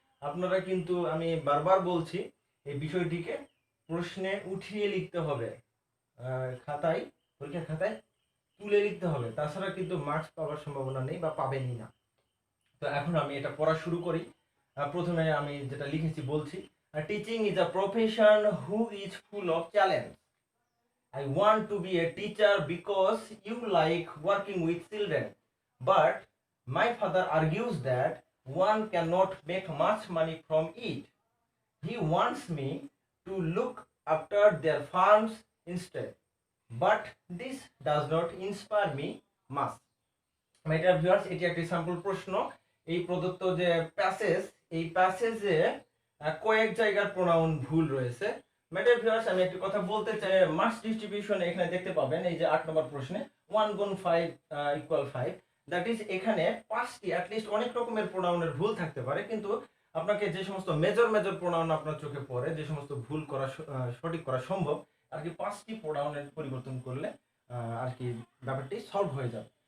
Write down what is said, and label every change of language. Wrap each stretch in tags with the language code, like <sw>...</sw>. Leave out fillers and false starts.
<bn>আপনারা কিন্তু, আমি বারবার বলছি, এই বিষয়টিকে প্রশ্নে উঠিয়ে লিখতে হবে, খাতায়, পরীক্ষার খাতায় তুলে লিখতে হবে, তাছাড়া কিন্তু মার্কস পাওয়ার সম্ভাবনা নেই বা পাবেনই না। তো এখন আমি এটা পড়া শুরু করি। প্রথমে আমি যেটা লিখেছি বলছি,</bn> <en>Teaching is a profession who is full of challenge. I want to be a teacher because you like working with children, but my father argues that one cannot make much money from it. He wants me to look after their farms instead, but this does not inspire me much. My dear viewers,</en> <bn>এটি একটি sample প্রশ্ন। এই প্রদত্ত যে passage, এই প্যাসেজে কয়েক জায়গার pronoun ভুল রয়েছে।</bn> <en>My dear viewers,</en> <bn>আমি একটি কথা বলতে চাই। মাস ডিস্ট্রিবিউশন এখানে দেখতে পাবেন, এই যে 8 নম্বর প্রশ্নে 1 গুণ 5 = 5,</bn> <en>that is</en> <bn>এখানে 5টি অ্যাটলিস্ট অনেক রকমের প্রোনাউনের ভুল থাকতে পারে, কিন্তু আপনাকে যে সমস্ত মেজর মেজর প্রোনাউন আপনার চোখে পড়ে, যে সমস্ত ভুল করা সঠিক করা সম্ভব আর কি, 5টি প্রোনাউনের পরিবর্তন করলে আর কি ব্যাপারটি সলভ হয়ে যাবে।</bn>